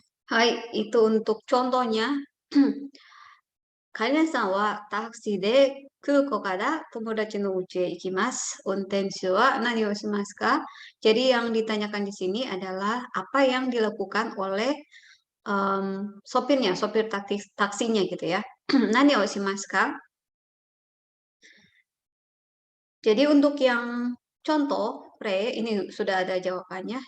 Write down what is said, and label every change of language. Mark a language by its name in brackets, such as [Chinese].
[Indonesian] Hai, itu untuk contohnya. [Japanese] カリナさんはタクシーで空港から友達の家へ行きます。 Unten wa nani o shimasu ka? [Indonesian] Jadi yang ditanyakan di sini adalah apa yang dilakukan oleh sopirnya, sopir taksinya gitu ya. [Japanese] Nani o shimasu ka? [Indonesian] Jadi untuk yang contoh, Re, ini sudah ada jawabannya.